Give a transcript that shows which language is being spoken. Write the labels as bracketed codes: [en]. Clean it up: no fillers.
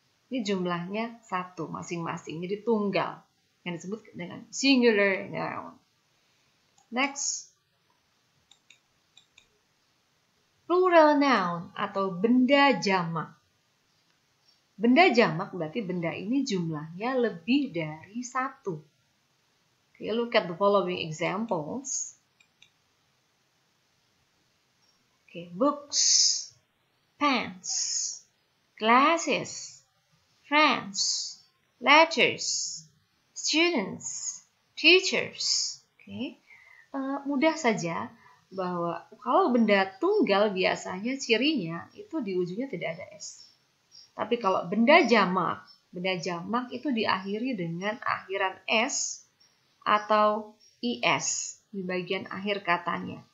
[id] Ini jumlahnya satu masing-masing, jadi tunggal, yang disebut dengan singular noun. Next, plural noun atau benda jamak. Benda jamak berarti benda ini jumlahnya lebih dari satu. [en] Okay, look at the following examples. Okay, books, pens, glasses, friends, letters, students, teachers. Okay. [id] Mudah saja bahwa kalau benda tunggal biasanya cirinya itu di ujungnya tidak ada S. Tapi kalau benda jamak itu diakhiri dengan akhiran S atau IS di bagian akhir katanya.